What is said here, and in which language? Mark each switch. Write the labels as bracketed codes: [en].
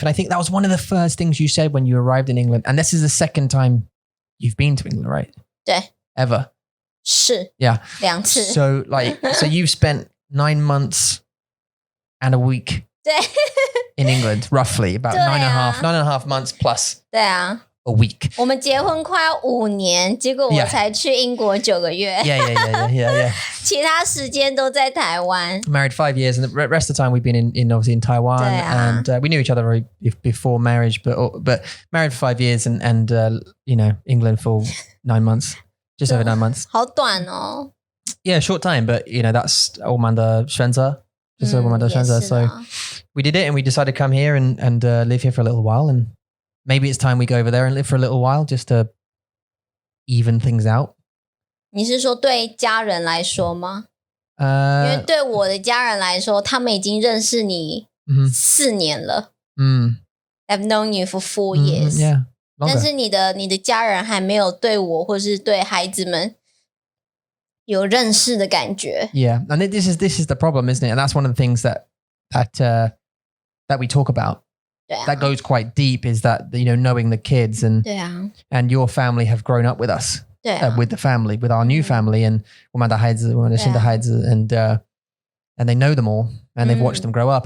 [en] And I think that was one of the first things you said when you arrived in England. And this is the second time you've been to England, right? [zh] 对 [en] Ever? [zh] 是 [en] Yeah. [zh] 2次 [en] So you've spent 9 months and a week [zh] 对 [en] in England, roughly about 9.5 months plus [zh] 对啊 [en] a week. [zh] 我们结婚快要5年，结果我才去英国9个月。 [en] Yeah. [zh] 其他时间都在台湾。 [en] Married 5 years, and the rest of the time we've been in obviously in Taiwan, and we knew each other before marriage, but married for 5 years, and you know, England for 9 months, just over 9 months. [zh] 好短哦。 [en] Yeah, short time, but you know that's [zh] 我们的选择，就是我们的选择。 [en] So we did it, and we decided to come here and live here for a little while, and maybe it's time we go over there and live for a little while just to even things out. [zh] 你是说对家人来说吗？因为对我的家人来说，他们已经认识你4年了。 [en] I've known you for 4 years. Yeah. Longer. [zh] 但是你的家人还没有对我或是对孩子们有认识的感觉。 [en] Yeah, and this is the problem, isn't it? And that's one of the things that we talk about. That goes quite deep. Is that knowing the kids and your family have grown up with us, with the family, with our new family, and [zh] 我们的孩子, 我们的新的孩子, [en] and they know them all and they've watched them grow up.